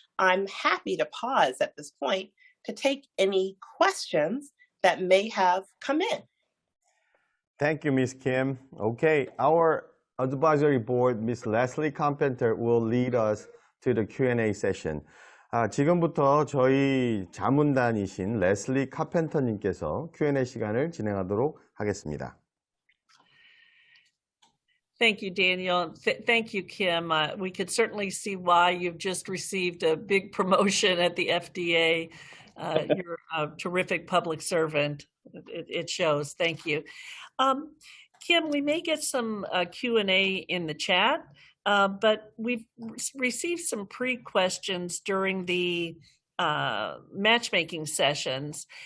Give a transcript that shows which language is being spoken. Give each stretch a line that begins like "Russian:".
English: I'm happy to pause at this point to take any questions that may have come in. Thank you, Ms. Kim. Okay, our advisory board, Ms. Leslie Carpenter, will lead us to the Q&A session.
Korean: 지금부터 저희 자문단이신 레슬리 카펜터님께서 Q&A 시간을 진행하도록 하겠습니다.
English: Thank you, Daniel. Thank you, Kim. We could certainly see why you've just received a big promotion at the FDA. You're a terrific public servant. It shows. Thank you. Kim, we may get some Q&A in the chat, but we've received some pre-questions during the matchmaking sessions.